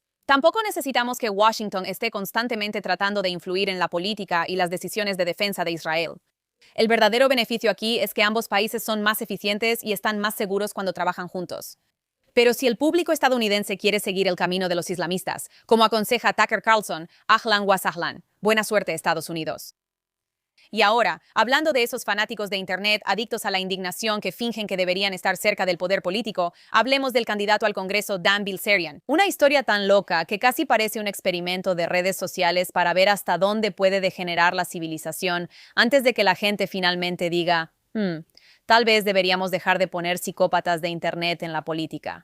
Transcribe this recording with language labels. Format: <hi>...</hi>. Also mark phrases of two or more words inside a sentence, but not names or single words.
<es>Tampoco necesitamos que Washington esté constantemente tratando de influir en la política y las decisiones de defensa de Israel. El verdadero beneficio aquí es que ambos países son más eficientes y están más seguros cuando trabajan juntos. Pero si el público estadounidense quiere seguir el camino de los islamistas, como aconseja Tucker Carlson,</es> <ar>أهلا وسهلا.</ar> <es>Buena suerte, Estados Unidos. Y ahora, hablando de esos fanáticos de Internet adictos a la indignación que fingen que deberían estar cerca del poder político, hablemos del candidato al Congreso Dan Bilzerian. Una historia tan loca que casi parece un experimento de redes sociales para ver hasta dónde puede degenerar la civilización antes de que la gente finalmente diga, tal vez deberíamos dejar de poner psicópatas de Internet en la política.</es>